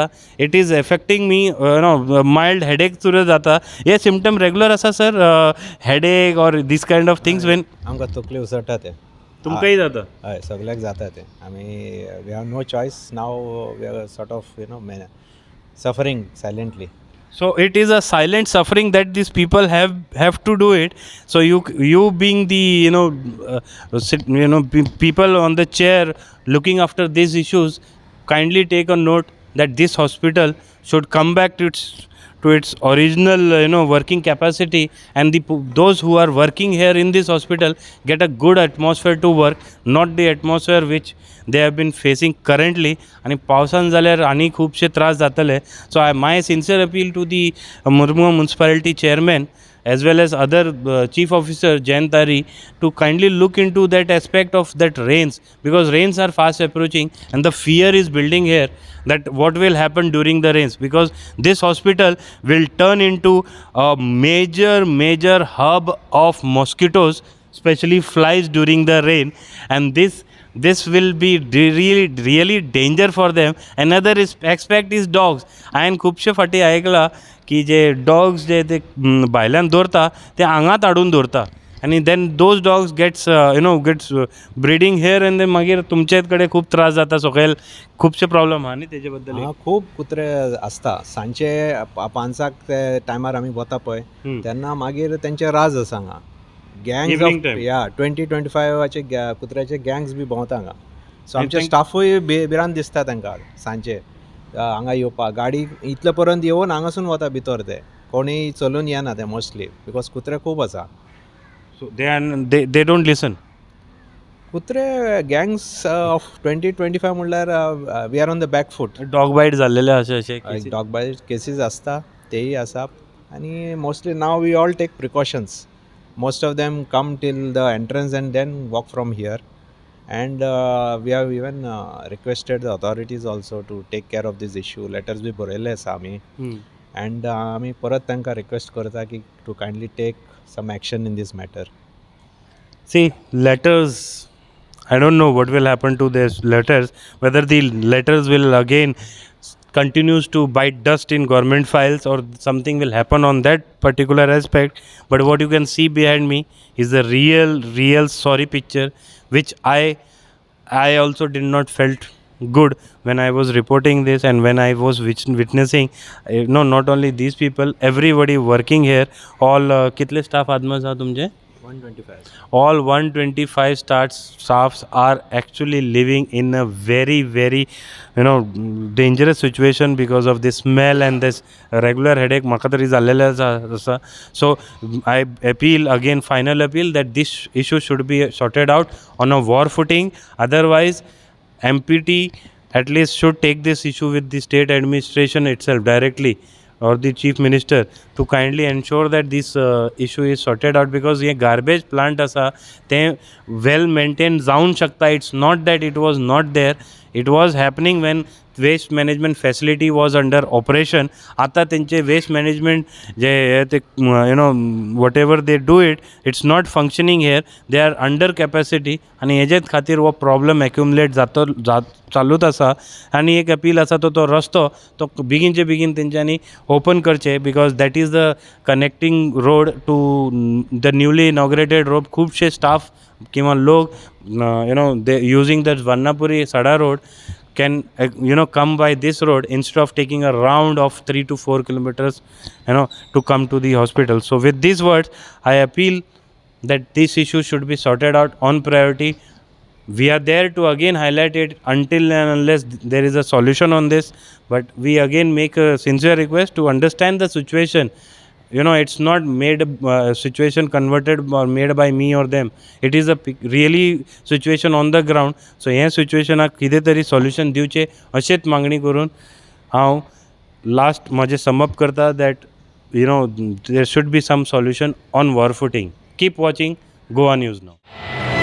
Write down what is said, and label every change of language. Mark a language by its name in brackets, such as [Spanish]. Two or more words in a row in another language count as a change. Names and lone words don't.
[English] It is affecting me mild headache [Konkani] सुरू जाता. [English] हे symptom regular आसा सर, headache or these kind of things when [Konkani] आमकां तकली उसळटा ते तुमकांय जाता? हय सगल्याक जाता ते. [English] आमी we have no choice now, we are sort of suffering silently. So it is a silent suffering that these people have to do it. So you being the people on the chair looking after these issues, kindly take a note that this hospital should come back to its original working capacity, and those who are working here in this hospital get a good atmosphere to work, not the atmosphere which they have been facing currently. [Konkani] आणि पावसान जाल्यार आनी खुबशे त्रास जातले. [English] So my sincere appeal to the Murmua municipality chairman as well as other chief officer Jayan Tari to kindly look into that aspect of that rains, because rains are fast approaching and the fear is building here that what will happen during the rains, because this hospital will turn into a major hub of mosquitoes, especially flies during the rain, and this will be really danger for them. Another aspect is dogs. [Konkani] हांवें खुबशे फाटी आयकलां की जे डॉग्स जे ते भायल्यान दवरता ते हांगात हाडून दवरता आनी [English] then those dogs gets breeding here and then [Konkani] मागीर तुमचे कडेन खूब त्रास जाता. सकयल खुबशे प्रॉब्लम आहा न्ही तेजे बद्दल? खूब कुत्रे आसता. सांजचे 5 टायमार आमी वता पळय तेन्ना मागीर तेंचे राज आसा हांगा. [English] gangs of 20-25 [Konkani] कुत्र्याचे गँग्स बी भोंवता हांगा. सो आमचे स्टाफूय भिरांत दिसता तांकां सांजचे हांगा येवपाक. गाडी इतले पर्यंत येवन हांगासून वता भितर. ते कोणीय चलून येना ते मोस्टली बिकॉज कुत्रे खूब आसा. [English] So they don't listen. कुत्रे gangs of 20-25 म्हणल्यार we are on the back foot. dog bite [Konkani] जाल्लेले अशे [English] dog bite cases [Konkani] आसता तेय आसा आनी [English] mostly now we all take precautions. Most of them come till the entrance and then walk from here, and we have even requested the authorities also to take care of this issue. [Konkani] Letters bhi बरयले आसा आमी, and आमी परत तांकां रिक्वेस्ट करता की [English] to kindly take some action in this matter. See, letters, I don't know what will happen to these letters, whether the letters will again continues to bite dust in government files or something will happen on that particular aspect. But what you can see behind me is the real sorry picture, which I also did not felt good when I was reporting this and when I was witnessing not only these people, everybody working here, all [Konkani] कितले staff आदमी आसा तुमचे? [English] 125. All 125 staffs are actually living in a very dangerous situation because of the smell and this regular headache [Konkani] म्हाका तरी जाल्लेले आसा. [English] So I appeal again, final appeal, that this issue should be sorted out on a war footing. Otherwise MPT at least should take this issue with the state administration itself directly or the chief minister to kindly ensure that this issue is sorted out, because ये garbage plant [Konkani] asa ते [English] well maintained [Konkani] जाऊन शकता. [English] It's not that it was not there. It was happening when waste management facility was under operation. [Konkani] आता त्यांचे [English] waste management जे ते whatever they do it's not functioning here. They are under capacity [Konkani] आणि हेजेच खातीर वो [English] problem accumulate [Konkani] चालूच आसा. आनी एक अपील आसा तो रस्तो तो बेगीनचे बेगीन तेंच्यांनी ओपन करचे, [English] because that is the connecting road to the newly inaugurated road. [Konkani] खूबशे स्टाफ किंवा लोक [English] they using that Varnapuri Sada road can come by this road instead of taking a round of 3 to 4 kilometers to come to the hospital. So with these words I appeal that this issue should be sorted out on priority. We are there to again highlight it until and unless there is a solution on this, but we again make a sincere request to understand the situation It's not made situation converted or made by me or them. It is a really situation on the ground. [Konkani] So हे सिच्युएशनाक कितें तरी सॉल्युशन दिवचें अशेंच मागणी करून हांव लास्ट म्हजें समअप करता [English] that there should be some solution on war footing. Keep watching Goa News now.